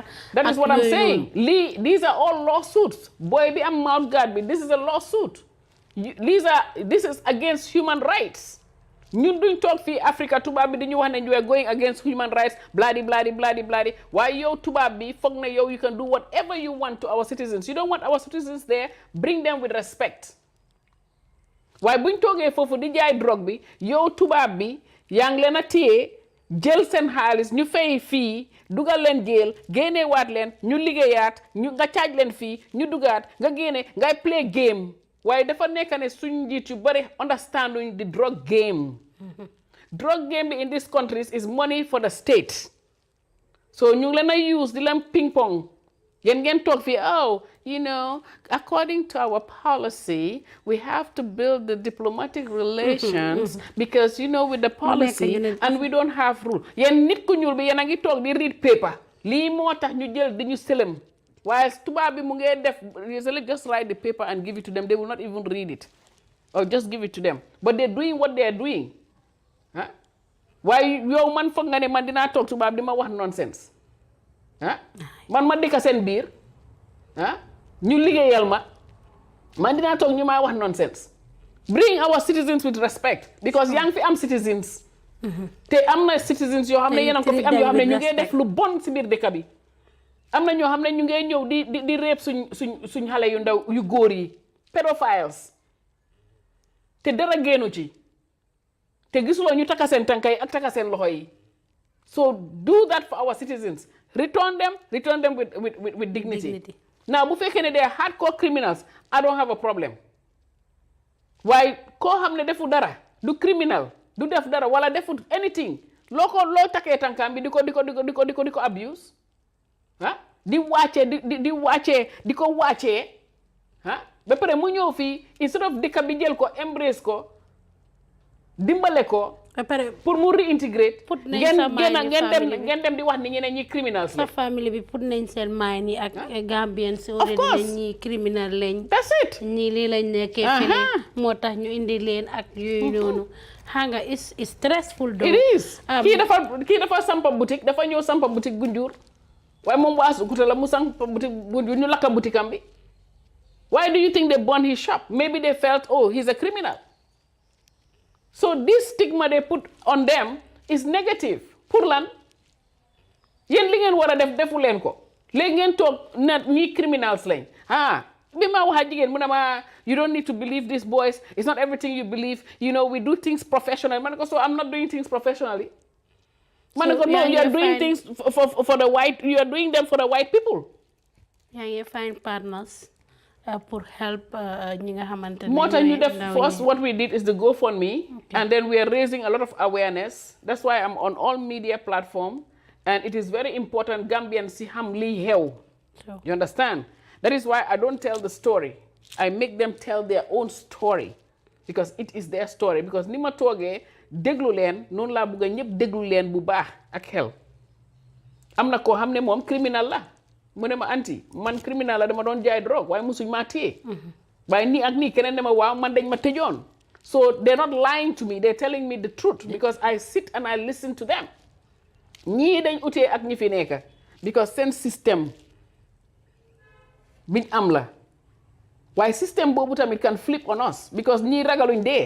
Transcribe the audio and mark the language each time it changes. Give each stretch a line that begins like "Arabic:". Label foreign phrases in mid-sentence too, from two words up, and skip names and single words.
English: That is what I'm saying. These are all lawsuits.
Wolof: Boy bi am mouth guard bi,
English: this is a lawsuit. This is against human rights.
Wolof: ñun duñ toog fii Africa tubaab bi dañu wax ne
English: you are going against human rights bloody
Wolof: waaye yow tubaab bi foog na yow
English: you can do whatever you want to our citizens. You don't want our citizens there, bring them with respect.
Wolof: waaye buñ toogee foofu di jaay drogue bi yow tubaab bi yaa ngi leen a téye jël seen xaalis ñu fay fii dugal leen jël génneewaat leen ñu liggéeyaat nga caaj leen fii ñu dugaat nga génne ngay
English: play game.
Wolof: waaye dafa nekk ne suñ njiit yu bari
English: understanding the drug game. Drug game in these countries is money for the state.
Wolof: So ñu ngi leen a use di leen
English: ping pong.
Wolof: Yéen ngeen toog fii
English: according to our policy we have to build the diplomatic relations because with the policy and we don't have rule.
Wolof: Yéen nit ku ñuul bi yéen a ngi toog di
English: read paper.
Wolof: lii moo tax ñu jël di ñu sëlëm.
English: While
Wolof: tubaab bi mu ngee def
English: usually just write the paper and give it to them. They will not even read it or just give it to them, but they're doing what they're doing.
Wolof: Waaye yow man foog nga ne man dinaa toog tubaab di ma wax nonsense man ma dëkk seen biir ñu liggéeyal man dinaa toog ñu ma wax nonsense.
English: Bring our citizens with respect because
Wolof: yaa ngi fi am citizens te am na citizens yoo xam ne yéen a ko fi am yoo xam ne ñu ngee def lu bon si biir dëkk bi. am na ñoo xam ne ñu ngee ñëw di réeb suñ xale yu ndaw yu góor yi pedophiles te dara génnu ci te gisuloo ñu taka seen tànka yi ak taka seen loxo yi.
English: So do that for our citizens. Return them with dignity. Now
Wolof: bu fekkee ne
English: they are hardcore criminals I don't have a problem.
Wolof: waaye koo xam ne defu dara du criminal du def dara wala defu anything loo takkee tànkaam bi di ko abuse. di ko wàccee ba pare mu ñëw fii instead of dëkk bi jël ko embrace ko dimbale ko pour mu réintégrer ngeen dem di wax ni ñeneen ñi criminals sa famille bi put nañ seen maay ni ak Gambien si already ñi criminal lañ.
English: That's it.
Wolof: ñii lii lañ nekkee fii moo tax ñu indi leen ak yooyu noonu xam nga
English: is stressful though. It is.
Wolof: kii dafa sampa boutique dafa ñëw sampa boutique Gunjur waaye moom waa Sukuta la mu sampa boutique Gunjur ñu lakka boutique am bi.
English: Why do you think they burned his shop? Maybe they felt, oh, he's a criminal. So this stigma they put on them is negative.
Wolof: Pour lan yéen li ngeen war a defu leen ko léegi ngeen toog na ñii criminals lañ bi ma wax a jigéen mu ne ma
English: you don't need to believe these boys, it's not everything you believe, we do things professionally.
Wolof: Man ko
English: so I'm not doing things professionally.
Wolof: Man ko
English: no, you are doing things for the white, you are doing them for the white people.
Wolof: yaa ngi
English: find partners
Wolof: pour help ñi nga xamante ne moo tax ñu def
English: first what we did is the GoFundMe, and then we are raising a lot of awareness. That's why I'm on all media platform, and it is very important Gambians
Wolof: si xam lii xew.
English: You understand? That is why I don't tell the story. I make them tell their own story because it is their story.
Wolof: Because ni ma toogee déglu leen noonu laa bëgg a ñëpp déglu leen bu baax ak xel. Am na koo xam ne moom criminal la mu ne ma anti man criminal la dama doon jaay drogue waaye musuñ maa téye waaye nii ak nii keneen ne ma waaw man dañ ma tëjoon.
English: So they're not lying to me, they're telling me the truth because I sit and I listen to them.
Wolof: ñii dañ utee ak ñi fi nekk because seen système biñ am la waaye système boobu tamit
English: can flip on us
Wolof: because ñii ragaluñ dee.